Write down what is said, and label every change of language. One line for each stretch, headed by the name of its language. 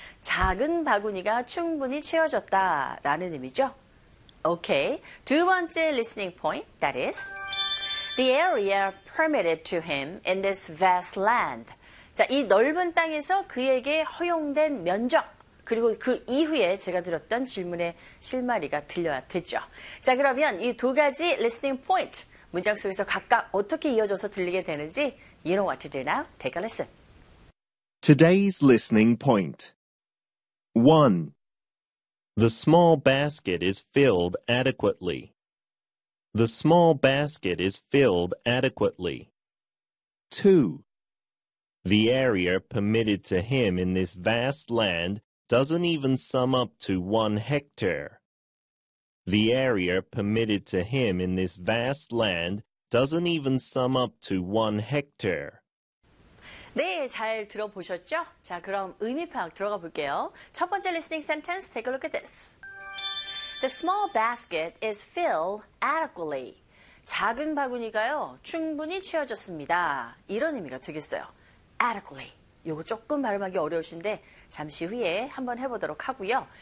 Korean: 작은 바구니가 충분히 채워졌다라는 의미죠.
English: Okay.
Korean: 두 번째
English: listening point, that is the area permitted to him in this vast land.
Korean: 자, 이 넓은 땅에서 그에게 허용된 면적, 그리고 그 이후에 제가 드렸던 질문의 실마리가 들려야 되죠. 자, 그러면 이 두 가지 listening point, 문장 속에서 각각 어떻게 이어져서 들리게 되는지,
English: you know what to do now. Take a listen. Today's listening point. 1. The small basket is filled adequately. The small basket is filled adequately. 2. The area permitted to him in this vast land doesn't even sum up to 1 hectare. The area permitted to him in this vast land doesn't even sum up to 1 hectare.
Korean: 네, 잘 들어보셨죠? 자, 그럼 의미 파악 들어가 볼게요. 첫 번째
English: listening sentence, take a look at this. The small basket is filled adequately.
Korean: 작은 바구니가요, 충분히 채워졌습니다. 이런 의미가 되겠어요. Adequately. 요거 조금 발음하기 어려우신데 잠시 후에 한번 해보도록 하고요.